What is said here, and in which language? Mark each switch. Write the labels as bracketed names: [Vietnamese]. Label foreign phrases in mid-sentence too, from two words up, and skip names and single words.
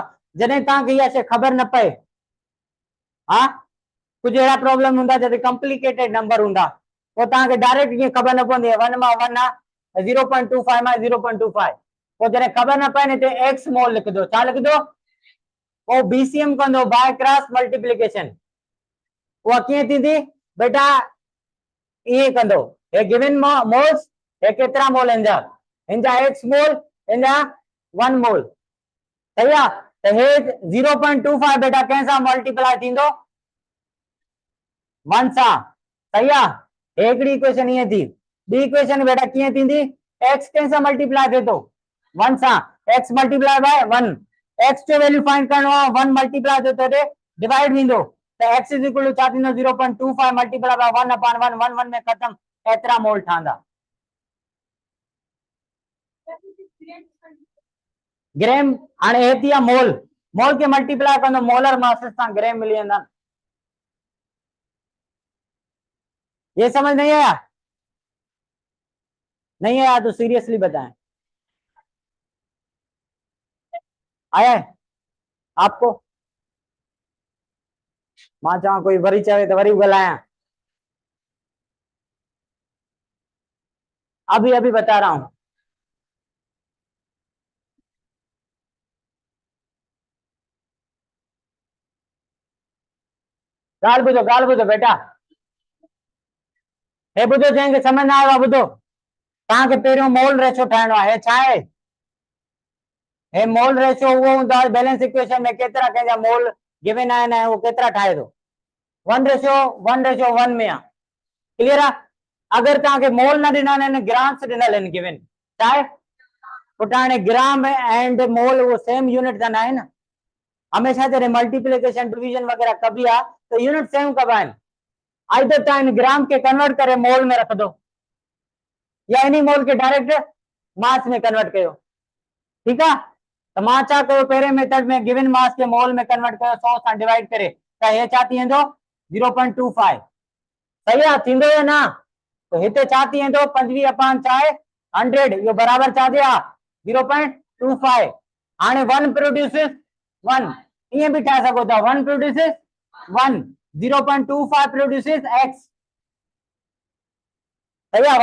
[Sindhi] जॾहिं तव्हांखे इहा शइ ख़बर न पए, हा, कुछ अहिड़ा प्रॉब्लम हूंदा जिते [English] complicated number [Sindhi] हूंदा, पोइ तव्हांखे डायरेक्ट ईअं ख़बर न पवंदी 1 मां 1 आहे, 0.25 मां 0.25, पोइ जॾहिं ख़बर न पए न हिते [English] x mole [Sindhi] लिखंदो, छा लिखंदो? पोइ बीसीएम कंदो, [English] by cross multiplication. [Sindhi] उहा कीअं थींदी बेटा? ईअं कंदो, हे [English] given moles, [Sindhi] हे केतिरा मोल हिनजा [English] x mole, [Sindhi] हिनजा 1 मोल, सही आहे? त हे 0.25 बेटा कंहिंसां मल्टीप्लाई थींदो? 1 सां, सही आहे? हिकिड़ी इक्वेशन ईअं थी। ॿी इक्वेशन बेटा कीअं थींदी? एक्स कंहिंसां मल्टीप्लाई थिए थो? 1 सां, [English] x multiply by 1, [Sindhi] एक्स जो [English] value find [Sindhi] करणो आहे, 1 मल्टीप्लाई थियो त डिवाइड थींदो, त [English] x is equal to [Sindhi] छा थींदो? [English] 0.25 multiply by 1 upon 1, [Sindhi] 1 1 में खत्म, एतिरा मोल ठहंदा। ग्राम, हाणे हे थी मोल, मोल के मल्टीप्लाई कंदो [English] molar masses [Sindhi] सां, ग्राम मिली वेंदा। [Hindi] ये समझ नहीं आया? नहीं आया तो सीरियसली बताएं। आया है आपको? [Sindhi] मां चवां कोई वरी चवे तो वरी ॻाल्हायां। [Hindi] अभी अभी बता रहा हूं। [Sindhi] ॻाल्हि ॿुधो बेटा, हे ॿुधो, जंहिंखे समझ न आयो आहे ॿुधो, तव्हांखे पहिरियों [English] mole ratio [Sindhi] ठाहिणो आहे। हे छा आहे? हे [English] mole ratio [Sindhi] उहो हूंदो आहे [English] balance equation [Sindhi] में केतिरा कंहिंजा मोल गिवन आहिनि ऐं उहो केतिरा ठाहे थो। 1:1 में आहे, क्लियर आहे? अगर तव्हांखे मोल न ॾिना आहिनि, ग्राम्स ॾिनल आहिनि गिवन, छा आहे? पुट हाणे [English] gram and mole [Sindhi] वो [English] same unit [Sindhi] त न आहे न। हमेशा जॾहिं मल्टीप्लिकेशन डिवीजन वगैरह कबी आहे तो [English] unit same [Sindhi] कबा आहिनि। आइदर तव्हां इन ग्राम के कन्वर्ट करे मोल में [Hindi] रख दो, [Sindhi] या इन्हीं मोल के डायरेक्ट मास में कन्वर्ट कयो, [Hindi] ठीक है? [Sindhi] तो मां छा कयो, पहिरें मेथड में [English] given mass [Sindhi] के मोल में कन्वर्ट कयो 100 सां डिवाइड करे, त हे छा थी वेंदो? 0.25, सही आहे? थींदो या न? तो हिते छा थी वेंदो? 25 अपॉन छा आहे? 100, इहो बराबर छा थिया? 0.25। हाणे 1 प्रोड्यूसिस 1, इएं बि ठाहे सघो था, 1 प्रोड्यूसिस 1, 0.25 प्रोड्यूसिस x, सही आहे?